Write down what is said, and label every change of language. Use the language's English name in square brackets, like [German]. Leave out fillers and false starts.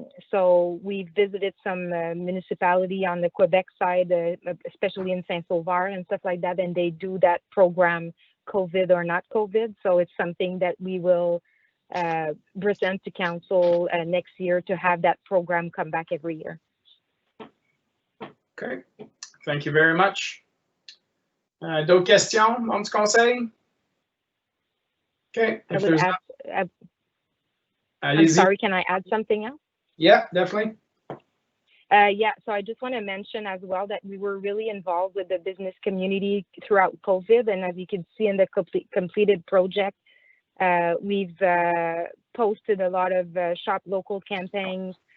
[English] So we visited some municipality on the Quebec side, especially in Saint-Sauveur and stuff like that, and they do that program, COVID or not COVID. So it's something that we will present to council next year to have that program come back every year. Okay, thank you very much. [French] D'autres questions, membre du conseil? [English] Okay, if there's I'm sorry, can I add something else? Yeah, definitely. Yeah, so I just want to mention as well that we were really involved with the business community throughout COVID, and as you can see in the completed project, we've posted a lot of shop local campaigns.